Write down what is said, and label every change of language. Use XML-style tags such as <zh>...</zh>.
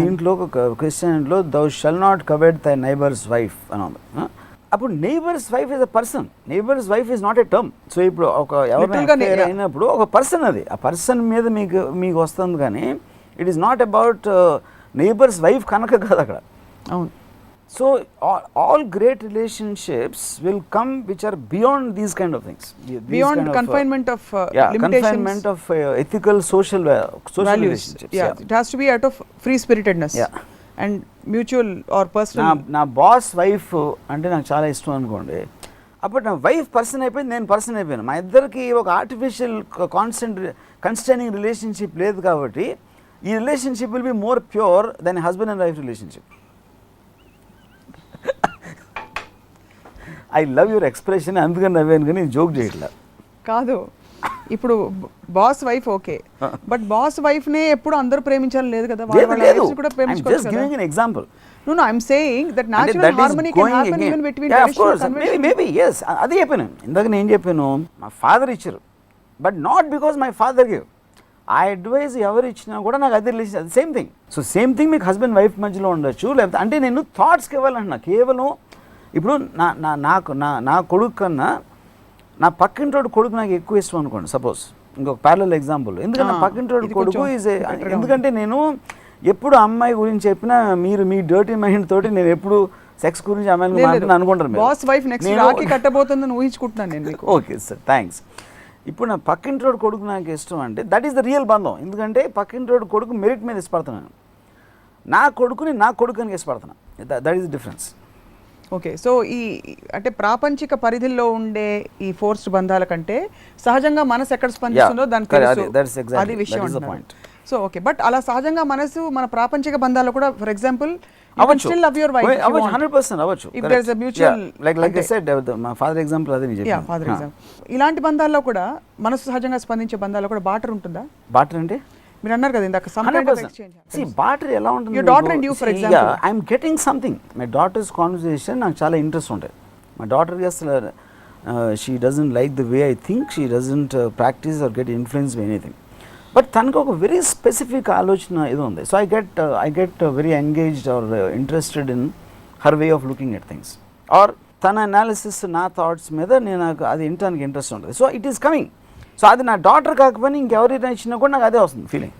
<te>దీంట్లో క్రిస్టియన్లో</te> <en>thou shall not covet thy neighbour's wife</en> <te>అని ఉంది.</te> <en>అప్పుడు neighbour's wife is a person, neighbour's wife is not a term. So</en> <te>ఇప్పుడు ఒక ఎవరైనా అయినప్పుడు ఒక పర్సన్, అది ఆ పర్సన్ మీద మీకు వస్తుంది.</te> <en>కానీ it is not about neighbour's wife</en> <te>కనుక కాదు అక్కడ. అవును.</te> <en>So all great relationships will come which are beyond these kind of things. Beyond kind confinement of limitations. Confinement of ethical social values. Relationships. Yeah, it has to be out of free spiritedness. Yeah. And mutual or personal.</en> <te>నా boss wife అంటే నాకు చాలా ఇష్టం అనుకోండి. అప్పుడు నా wife person అయిపోయింది, నేను పర్సన్ అయిపోయాను. మా ఇద్దరికి ఒక ఆర్టిఫిషియల్ కన్స్టైనింగ్ రిలేషన్షిప్ లేదు. కాబట్టి ఈ</te> <en>Relationship will be more pure than husband and wife relationship. I love your expression,</en> <te>అందుకని నవ్వాను కానీ జోక్ చేయట్లా. కాదు, ఇప్పుడు boss wife okay, but boss wife నే ఎప్పుడు అందరూ ప్రేమించాలి లేదు కదా, కూడా ప్రేమించుకోవచ్చు.</te> <en>Example. No, I'm saying that natural harmony can happen even between traditional conventions. Maybe yes.</en> <te>అది చెప్పాను ఇందాక. నేను చెప్పాను మా ఫాదర్ ఇచ్చారు,</te> <en>But not because my father give.</en> <te>ఆ అడ్వైజ్ ఎవరు ఇచ్చినా కూడా నాకు అదే రిలేషన్, అది same thing. So same thing మీకు హస్బెండ్ వైఫ్ మధ్యలో ఉండొచ్చు. లేకపోతే అంటే నేను థాట్స్కి ఇవ్వాలంటున్నా. కేవలం ఇప్పుడు నా కొడుకు కన్నా నా పక్కింటోడు కొడుకు నాకు ఎక్కువ ఇష్టం అనుకోండి, సపోజ్. ఇంకొక ప్యారలల్ ఎగ్జాంపుల్. ఎందుకంటే పక్కింటోడు కొడుకు ఎందుకంటే నేను ఎప్పుడు అమ్మాయి గురించి చెప్పినా మీరు మీ డర్టీ మైండ్ తోటి నేను ఎప్పుడు సెక్స్ గురించి అమ్మాయిలు అనుకుంటారు బాస్ వైఫ్ నెక్స్ట్ రాఖీ కట్టబోతుందని ఊహించుకుంటున్నాను నేను మీకు.</te> <en>Okay sir, thanks.</en> <te>ఇప్పుడు నా పక్కింటి రోడ్ కొడుకు నాకు ఇష్టం అంటే</te> <en>that is the real</en> <te>బంధం. ఎందుకంటే పక్కింటి రోడ్ కొడుకు మెరిట్ మీద ఇష్టపడుతున్నాను, నా కొడుకుని నా కొడుకుని ఇష్టపడుతున్నాను.</te> <en>That is the difference.</en> <te>Okay, so ఈ అంటే ప్రాపంచిక పరిధిలో ఉండే ఈ ఫోర్స్డ్ బంధాల కంటే సహజంగా మనసు ఎక్కడ స్పందిస్తుందో దానికి తెలుసు, అది విషయం అంటున్నారు. సో ఓకే, బట్ అలా సహజంగా మనసు మన ప్రాపంచిక బంధాల్లో కూడా ఫర్ ఎగ్జాంపుల్ అవ్వచ్చు,</te> <en>100%</en> <te>అవ్వచ్చు.</te> <en>If there's a mutual, like I said, my father example</en> <te>అదే నేను చెప్పాను.</te> <en>Father example.</en> <te>ఇలాంటి బంధాల్లో కూడా మనసు సహజంగా స్పందించే బంధాల్లో కూడా బాటర్ ఉంటుందా? బాటర్ అంటే మీరు అన్నారు కదా ఇందాక</te> <en>some kind of exchange.</en> <te>See, barter ఎలా ఉంటుంది?</te> <en>Your daughter and you, for example. Yeah, I'm getting something. My daughter's conversation</en> <te>నాకు చాలా</te> <en>Interest ఉంటాయి. My daughter</en> <te>అసలు</te> <en>she doesn't like the way I think, she doesn't practice or get influenced by anything. But తనకు ఒక very specific ఆలోచన ఇది ఉంది. So I get very engaged or interested in her way of looking at things, or</en> <te>తన analysis నా thoughts మీద నాకు అది వినటానికి ఇంట్రెస్ట్ ఉంటుంది.</te> <en>So it is coming.</en> <te>So అది నా డాటర్ కాకపోయినా ఇంకెవరైనా ఇచ్చినా కూడా నాకు అదే వస్తుంది ఫీలింగ్.</te>